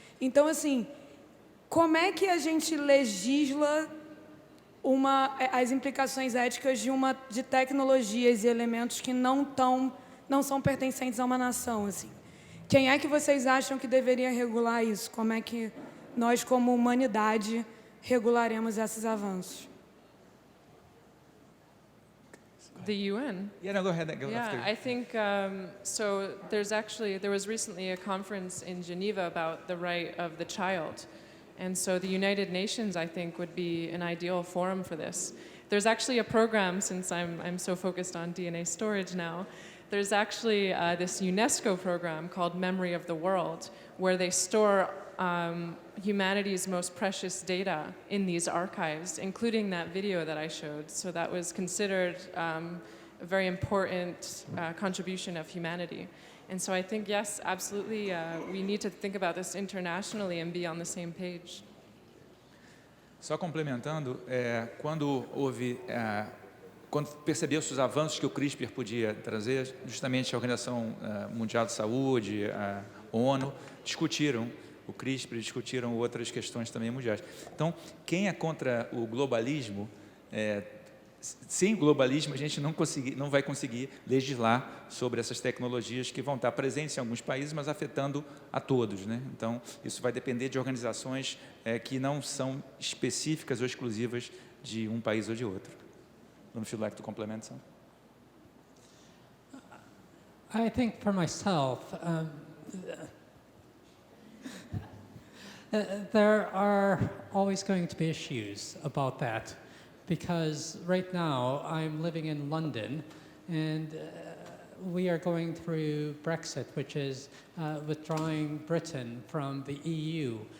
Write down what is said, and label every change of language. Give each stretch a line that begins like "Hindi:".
Portuguese: Então, assim, como é que a gente legisla as implicações éticas de tecnologias e elementos que não são pertencentes a uma nação, assim? Quem é que vocês acham que deveria regular isso? Como é que nós, como humanidade, regularemos esses avanços?
English: The UN? Yeah, no, go ahead. Go Yeah, after. I think, so there was recently a conference in Geneva about the right of the child. And so the United Nations, I think, would be an ideal forum for this. There's actually a program, since I'm so focused on DNA storage now, there's actually this UNESCO program called Memory of the World, where they store humanity's most precious data in these archives, including that video that I showed. So that was considered a very important contribution of humanity. And so I think, yes, absolutely, we need to think about this internationally and be on the same page.
Portuguese: Só complementando, quando houve quando percebeu-se os avanços que o CRISPR podia trazer, justamente a Organização Mundial de Saúde, a ONU, discutiram o CRISPR, discutiram outras questões também mundiais. Então, quem é contra o globalismo, sem o globalismo a gente não vai conseguir legislar sobre essas tecnologias que vão estar presentes em alguns países, mas afetando a todos, né? Então, isso vai depender de organizações que não são específicas ou exclusivas de um país ou de outro.
English: Don't you like to complement some? I think for myself, there are always going to be issues about that, because right now I'm living in London, and we are going through Brexit, which is withdrawing Britain from the EU.